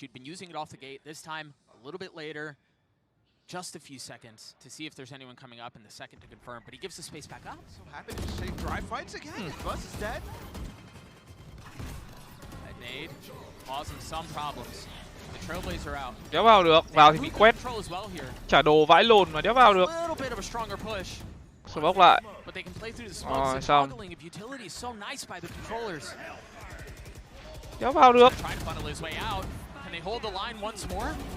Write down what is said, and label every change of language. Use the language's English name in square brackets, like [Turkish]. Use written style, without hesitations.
[English] He'd been using it off the gate. This time, a little bit later, just a few seconds to see if there's anyone coming up, and the second to confirm. But he gives the space back up. So happy to just take dry fights again. Buzz is dead. That nade causing some problems. The Trailblazer out. [Vietnamese] Đéo vào được, vào thì bị quét. [English] Control as well here. [Vietnamese] Trả đồ vãi lồn mà đéo vào được. [English] A little bit of a stronger push. [Vietnamese] Smoke lại. [English] But they can play through the smokes. The [Vietnamese] xong. [English] toggling of utility is so nice by the controllers. [Vietnamese] Đéo vào được. [English] Trying to funnel his way out. Can they hold the line once more?